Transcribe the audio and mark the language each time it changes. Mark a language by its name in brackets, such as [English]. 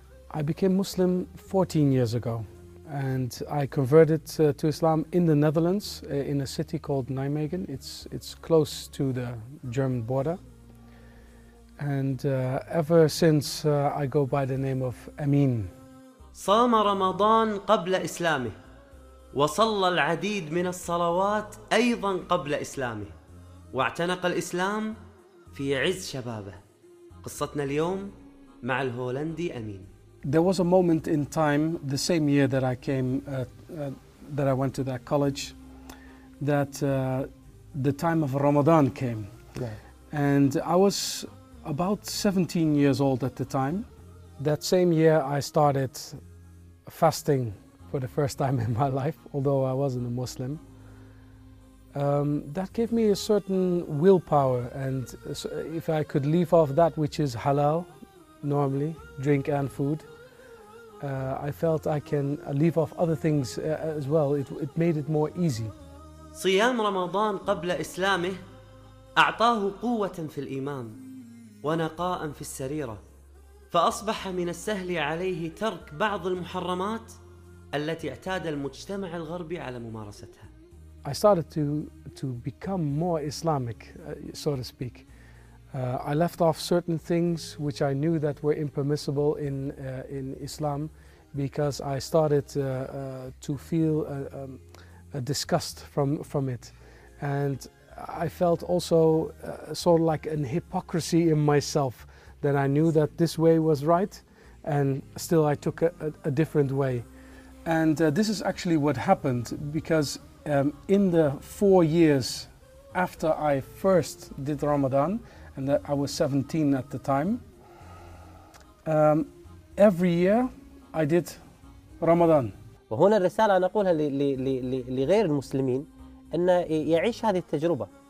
[English] I became Muslim 14 years ago, and I converted to Islam in the Netherlands, in a city called Nijmegen. It's close to the German border. And ever since, I go by the name of Amin. [Arabic] صام رمضان قبل إسلامه وصلى العديد من الصلوات أيضا قبل إسلامه واعتنق الإسلام في عز شبابه قصتنا اليوم مع الهولندي أمين. [English] There was a moment in time the same year that I came that I went to that college that the time of Ramadan came. Yeah. And I was about 17 years old at the time. That same year I started fasting for the first time in my life, although I wasn't a Muslim. That gave me a certain willpower, and if I could leave off that which is halal, normally, drink and food, I felt I can leave off other things as well. It made it more easy. [Arabic] صيام رمضان قبل إسلامه أعطاه قوة في الإيمان ونقاء في السريرة فأصبح من السهل عليه ترك بعض المحرمات التي اعتاد المجتمع الغربي على ممارستها. [English] I started to become more Islamic, so to speak. I left off certain things which I knew that were impermissible in Islam because I started to feel a disgust from it. And I felt also sort of like an hypocrisy in myself. Then I knew that this way was right, and still I took a different way. And this is actually what happened, because in the 4 years after I first did Ramadan, and I was 17 at the time, every year I did Ramadan. [Arabic] وهنا الرسالة أنا أقولها لغير المسلمين أن يعيش هذه التجربة.